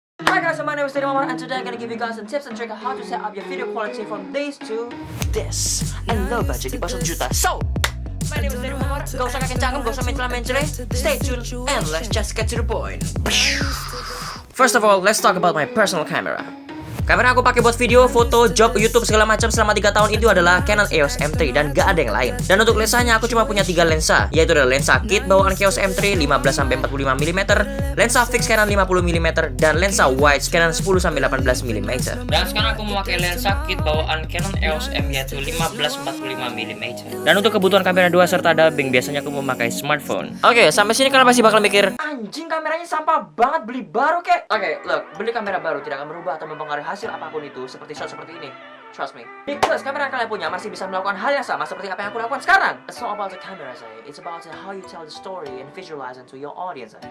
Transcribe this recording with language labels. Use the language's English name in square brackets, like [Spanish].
[English] Hi guys, my name is Teddy Momar and today I'm gonna give you guys some tips and tricks on how to set up your video quality from this to this. And low budget [Indonesian] di bawah 1 juta. [English] So, my name is Teddy Momar. [Indonesian] Gak usah kakek cangkem, gak usah mencela-mencele. [English] Stay tuned and let's just get to the point. First of all, let's talk about my personal camera. [Indonesian] Kamera aku pakai buat video, foto, job, YouTube segala macam selama 3 tahun itu adalah Canon EOS M3 dan gak ada yang lain. Dan untuk lensanya aku cuma punya 3 lensa, yaitu adalah lensa kit bawaan EOS M3 15-45mm, lensa fix Canon 50mm, dan lensa wide Canon 10-18mm. Dan sekarang aku memakai lensa kit bawaan Canon EOS M yaitu 15-45mm. Dan untuk kebutuhan kamera 2 serta dubbing biasanya aku memakai smartphone. Oke, sampai sini kalian pasti bakal mikir, anjing kameranya sampah banget, beli baru kek. [English] Oke, look, [Indonesian] beli kamera baru tidak akan merubah atau mempengaruhi hasil apapun itu seperti shot seperti ini. [English] Trust me. Because [Indonesian] kamera yang kalian punya masih bisa melakukan hal yang sama seperti apa yang aku lakukan sekarang. [English] It's not about the camera say. It's about how you tell the story and visualize it to your audience.